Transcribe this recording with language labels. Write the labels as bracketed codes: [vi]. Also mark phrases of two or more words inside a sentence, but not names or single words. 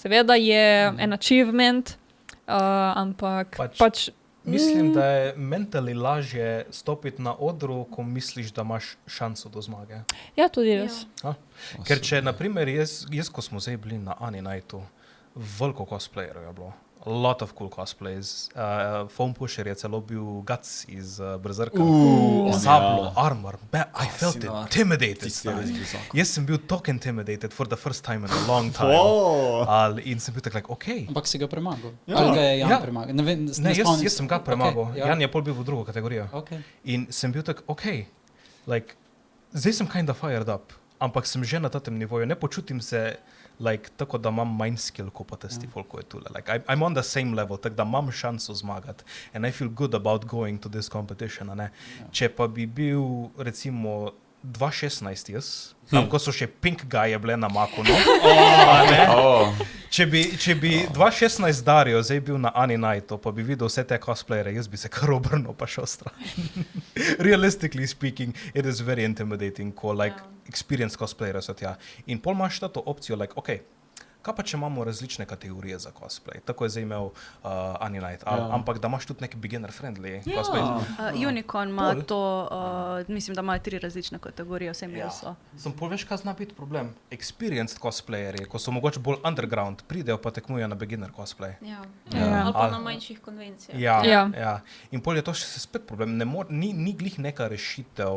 [sl] Seveda je en achievement, ampak pač mislim, da je mentally lažje stopiti na odru, ko misliš, da imaš šanso do zmage. Ja, tudi res. Ker če, naprimer, jaz ko smo zdaj bili na Ani Nightu, veliko cosplayerov je bilo. [en] A lot of cool cosplays. Foam Pusher [sl] je celo bil Guts iz Berserka. Sablo, [en] armor. I felt intimidated. Jaz sem bil tako intimidated for the first time in a long time. [sl] In sem bil tako, like, okay. Ampak si ga premagal? Ali ga je Jan premagal? Ne, jaz sem ga premagal. Okay, Jan je pol bil v drugo kategorijo. Okay. In sem bil tako, okay, like, zdaj sem [en] kind of fired up, [sl] ampak sem že na tem nivoju. Ne počutim se like, tako, da imam manj skill, ko pa testi folko je tule. [en] Like, I'm on the same level, [sl] tako da imam šanso zmagati. [en] And I feel good about going to this competition. [sl] Ne? Če pa bi bil, recimo, 2016 jaz, tam, ko so še Pink Guy bile na Maku, no? Če bi 2016 Dario zdaj bil na Ani Nightu, pa bi videl vse te cosplayere, jaz bi se kar obrnil pa šel stran. [en] Realistically speaking, it is very intimidating, ko like experienced [sl] cosplayere so tja. In pol imaš to opcijo, like, okay, kaj pa če imamo različne kategorije za cosplay? Tako je zdaj imel Ani Night, ampak da imaš tudi nek beginner-friendly cosplay. Unicorn ima to, mislim, da imajo 3 različne kategorije, vse imeli so. Sem pol veš, kaj zna biti problem? Experienced cosplayeri, ko so mogoče bolj underground, pridejo pa tekmujejo na beginner cosplay. Ali pa na manjših konvencijah. Ja. In pol je to še spet problem. Ni glih neka rešitev.